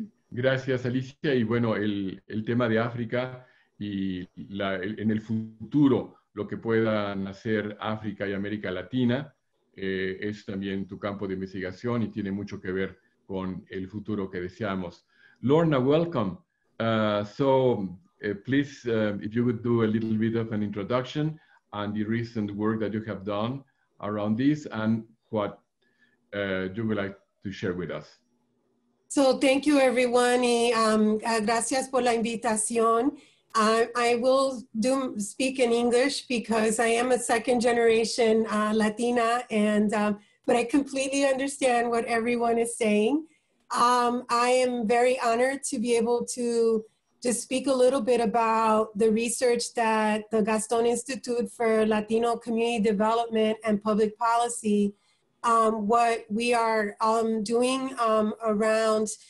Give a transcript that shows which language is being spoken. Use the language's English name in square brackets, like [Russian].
[Spanish] Gracias, Alicia. Y bueno, el tema de África y en el futuro lo que puedan hacer África y América Latina es también tu campo de investigación y tiene mucho que ver con el futuro que deseamos. [English] Lorna, welcome. Please, if you would do a little bit of an introduction on the recent work that you have done around this and what you would like to share with us. So thank you, everyone. [Spanish] Gracias por la invitación. [English] I will speak in English because I am a second generation Latina, and but I completely understand what everyone is saying. I am very honored to be able to just speak a little bit about the research that the Gaston Institute for Latino Community Development and Public Policy, what we are doing around